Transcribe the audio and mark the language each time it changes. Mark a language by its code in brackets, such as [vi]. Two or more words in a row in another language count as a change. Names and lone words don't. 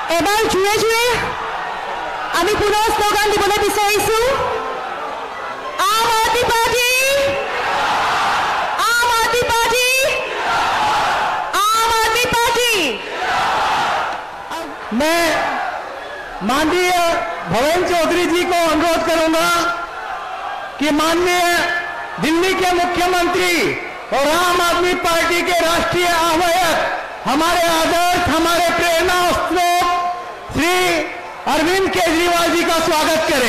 [as] এবাৰ জুয়ে জুয়ে আমি পুনৰ স্লোগান দিবলৈ বিচাৰিছো আম আদমি পাৰ্টি আম আদমি পাৰ্টি आम आदमी पार्टी। [hi] मैं माननीय भवेंद्र चौधरी जी को अनुरोध करूंगा कि माननीय दिल्ली के मुख्यमंत्री और आम आदमी पार्टी के राष्ट्रीय आह्वायक हमारे आदर्श हमारे प्रेरणा स्रोत श्री अरविंद केजरीवाल जी का स्वागत करें।